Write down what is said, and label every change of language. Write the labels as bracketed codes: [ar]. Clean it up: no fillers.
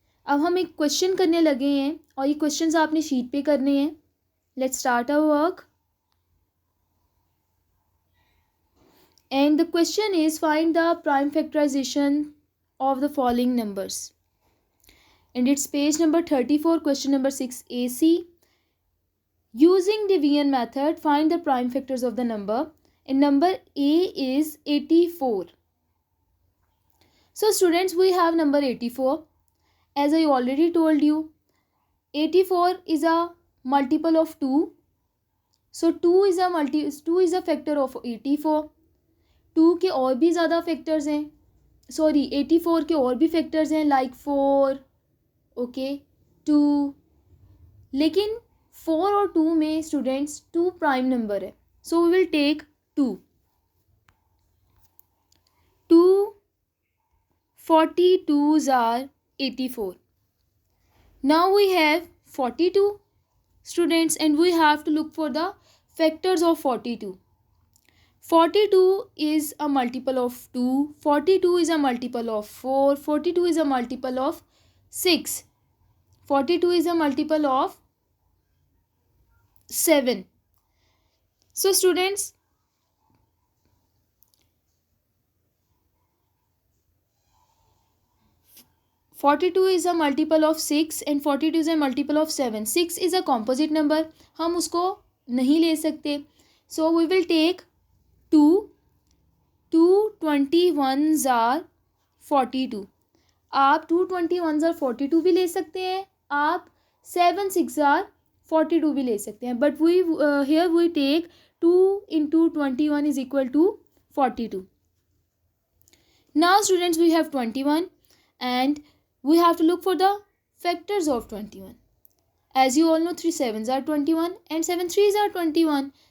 [hi] अब हम एक क्वेश्चन करने लगे हैं और ये क्वेश्चंस आपने शीट पे करने हैं. [en] Let's start our work. And the question is find the prime factorization of the following numbers. And it's page number 34, question number 6 AC. Using division method, find the prime factors of the number. And number A is 84. So students, we have number 84. As I already told you, 84 is a multiple of 2. So 2 is a factor of 84. [hi] 2 के और भी ज़्यादा factors हैं. 84 के और भी factors हैं [en] like 4, okay, [hi] 2. लेकिन 4 और 2 में स्टूडेंट्स 2 प्राइम नंबर है. [en] So we will take 2. 2 42s are 84. Now we have 42 students, and we have to look for the factors of 42. 42 is a multiple of 2, 42 is a multiple of 4, 42 is a multiple of 6, 42 is a multiple of 7. So students, 42 is a multiple of 6 and 42 is a multiple of 7. 6 is a composite number, [hi] हम उसको नहीं ले सकते. [en] So we will take 2. 2 21s are 42. [hi] आप [en] 2 21s are 42 [hi] भी ले सकते हैं, आप [en] 7 6 are 42 [hi] भी ले सकते हैं. [en] But we here we take 2 into 21 is equal to 42. Now students, we have 21 and we have to look for the factors of 21. As you all know, 3 7s are 21 and 7 3s are 21.